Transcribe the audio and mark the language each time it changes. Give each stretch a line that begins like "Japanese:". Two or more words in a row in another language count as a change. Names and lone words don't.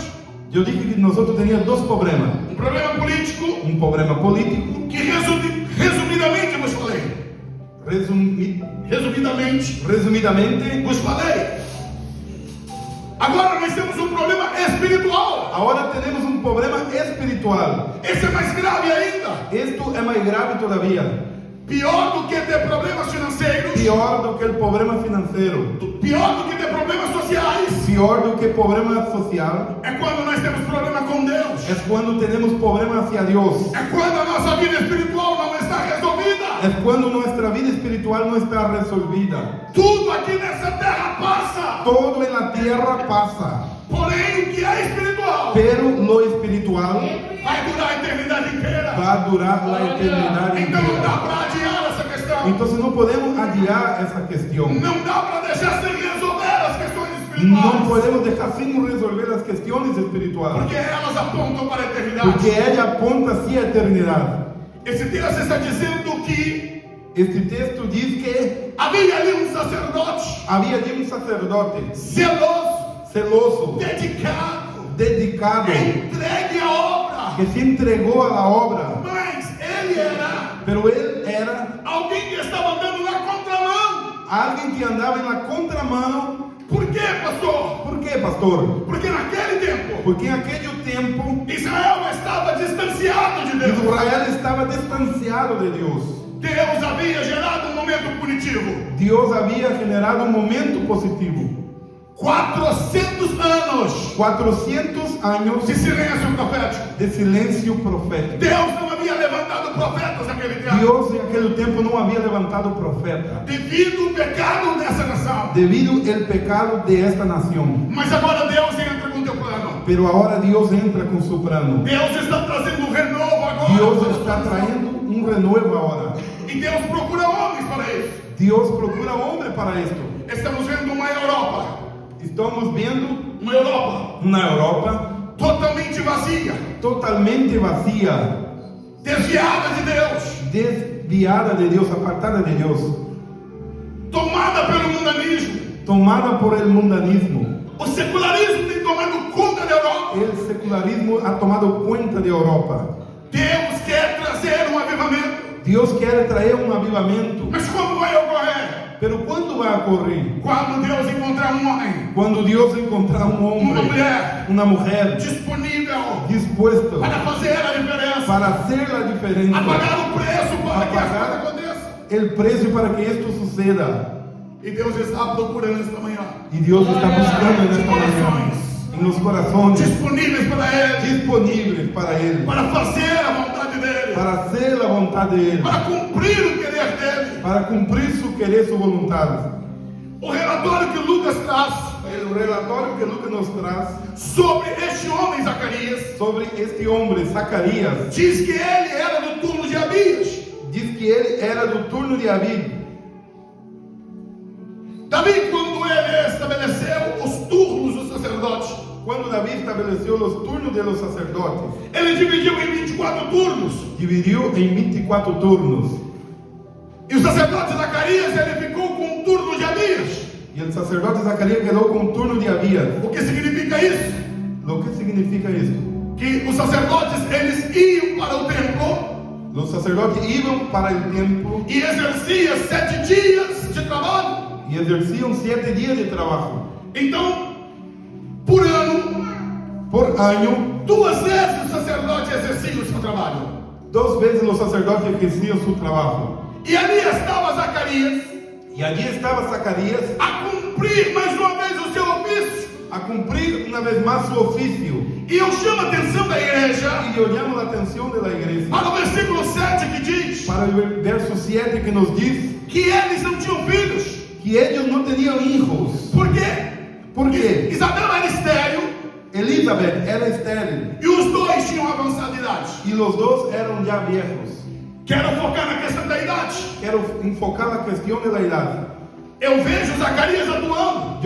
Portuguese: Eu disse que nós teníamos dois problemas. um problema político, Um problema político, que resumidamente vos falei. resumidamente, Resumidamente vos falei. Agora nós temos um problema espiritual.
Spanish: Ahora tenemos un problema espiritual.
Portuguese: Esse é mais grave ainda.
Spanish: Esto es más grave todavía.
Portuguese: Pior do que ter problemas financeiros.
Spanish: Peor do que el problema financiero.
Portuguese: Pior do que ter problemas sociais.
Spanish: Peor do que el problema social.
Portuguese: É quando nós temos problema com Deus.
Spanish: Es cuando tenemos problemas hacia Dios.
Portuguese: É quando a nossa vida espiritual não está resolvida.
Spanish: Es cuando nuestra vida espiritual no está resolvida.
Portuguese: Tudo aqui nessa terra passa.
Spanish: Todo en la tierra pasa.
Portuguese: Porém, o que é espiritual
Spanish: Pero lo espiritual
Portuguese: vai durar a eternidade inteira.
Spanish: va a durar la eternidad
Portuguese: Então não dá
Spanish: entera.
Portuguese: para adiar essa questão.
Spanish: Entonces no podemos adiar esa cuestión.
Portuguese: Não dá para deixar sem resolver as questões
Spanish: No
Portuguese: espirituais.
Spanish: podemos dejar sin resolver las cuestiones espirituales.
Portuguese: Porque elas apontam para a eternidade.
Spanish: Porque ella apunta así a eternidad.
Portuguese: Esse texto está dizendo que
Spanish: Este texto dice que
Portuguese: havia ali um sacerdote
Spanish: había allí un sacerdote
Portuguese: zeloso,
Spanish: celoso,
Portuguese: dedicado,
Spanish: dedicado,
Portuguese: entregue à obra.
Spanish: que se entregó a la obra.
Portuguese: Mas ele era
Spanish: Pero él era
Portuguese: alguém que estava andando na contramão.
Spanish: alguien que andaba en la contramano.
Portuguese: Por quê, pastor?
Spanish: ¿Por qué, pastor?
Portuguese: Porque naquele tempo
Spanish: Porque en aquel tiempo
Portuguese: Israel estava distanciado de Deus.
Spanish: Israel estaba distanciado de Dios.
Portuguese: Deus havia gerado um momento punitivo.
Spanish: Dios había generado un momento positivo.
Portuguese: 400 anos
Spanish: 400 años
Portuguese: de silêncio profético.
Spanish: de silencio profético.
Portuguese: Deus não havia levantado profetas naquele tempo.
Spanish: Dios en aquel tiempo no había levantado profeta
Portuguese: Devido ao pecado dessa nação.
Spanish: debido al pecado de esta nación.
Portuguese: Mas agora Deus entra com teu plano.
Spanish: Pero ahora Dios entra con su plano.
Portuguese: Deus está trazendo um renovo agora.
Spanish: Dios está trayendo un renuevo ahora.
Portuguese: E Deus procura homens para isso.
Spanish: Dios procura hombre para esto.
Portuguese: Estamos vendo uma Europa.
Spanish: Estamos viendo
Portuguese: Uma Europa
Spanish: una Europa
Portuguese: totalmente vazia.
Spanish: totalmente vacía,
Portuguese: Desviada de Deus.
Spanish: desviada de Dios, apartada de Dios,
Portuguese: Tomada pelo mundanismo.
Spanish: tomada por el mundanismo.
Portuguese: O secularismo tem tomado conta da Europa.
Spanish: El secularismo ha tomado cuenta de Europa.
Portuguese: Deus quer trazer um avivamento.
Spanish: Dios quiere traer un avivamiento.
Portuguese: Mas como vai ocorrer?
Spanish: Pero ¿cuándo va a ocurrir?
Portuguese: Quando Deus encontrar um homem,
Spanish: Cuando Dios encontrar un
Portuguese: uma
Spanish: hombre,
Portuguese: mulher
Spanish: una mujer
Portuguese: disponível
Spanish: dispuesto
Portuguese: para fazer a diferença,
Spanish: para hacer la
Portuguese: a
Spanish: diferencia,
Portuguese: pagar o preço para que as
Spanish: pagar
Portuguese: coisas aconteçam.
Spanish: el precio para que esto suceda.
Portuguese: E Deus está procurando esta manhã
Spanish: Y Dios está buscando en esta mañana, en los corazones
Portuguese: disponíveis para Ele,
Spanish: disponibles para Él,
Portuguese: para fazer a vontade dEle,
Spanish: para hacer la voluntad de Él,
Portuguese: para cumprir o querer dEle.
Spanish: para cumplir su querer, su voluntad.
Portuguese: O relatório que Lucas traz
Spanish: El relatorio que Lucas nos trae
Portuguese: sobre este homem, Zacarias,
Spanish: sobre este hombre, Zacarías,
Portuguese: diz que ele era do turno de Abias.
Spanish: dice que él era del turno de David.
Portuguese: Davi, quando ele estabeleceu os turnos dos sacerdotes,
Spanish: Cuando David estableció los turnos de los sacerdotes,
Portuguese: ele dividiu em 24 turnos. dividiu em 24 turnos. E o sacerdote Zacarias, ele ficou com o turno de Abias.
Spanish: Y el sacerdote Zacarías quedó con un turno de Abías.
Portuguese: O que significa isso?
Spanish: ¿Lo que significa esto?
Portuguese: Que os sacerdotes, eles iam para o templo
Spanish: Los sacerdotes iban para el templo
Portuguese: e exerciam 7 dias de trabalho.
Spanish: y ejercían 7 días de trabajo.
Portuguese: Então, por ano,
Spanish: Por año,
Portuguese: 2 vezes o sacerdote exercia o seu trabalho.
Spanish: 2 veces los sacerdotes ejercían su trabajo.
Portuguese: E ali estava Zacarias
Spanish: Y allí estaba Zacarías
Portuguese: a cumprir mais uma vez o seu ofício.
Spanish: a cumplir una vez más su oficio.
Portuguese: E eu chamo a atenção da igreja
Spanish: Y yo llamo la atención de la iglesia
Portuguese: para o versículo 7 que diz
Spanish: para el verso 7 que nos dice
Portuguese: que eles não tinham filhos.
Spanish: que ellos no tenían hijos.
Portuguese: Por quê?
Spanish: Porque
Portuguese: Isabel era estéril
Spanish: Elizabeth era estéril
Portuguese: e os dois tinham avançada idade.
Spanish: y los dos eran ya viejos.
Portuguese: Quero focar na questão da idade.
Spanish: Quiero enfocar la cuestión de la edad.
Portuguese: Eu vejo Zacarias atuando.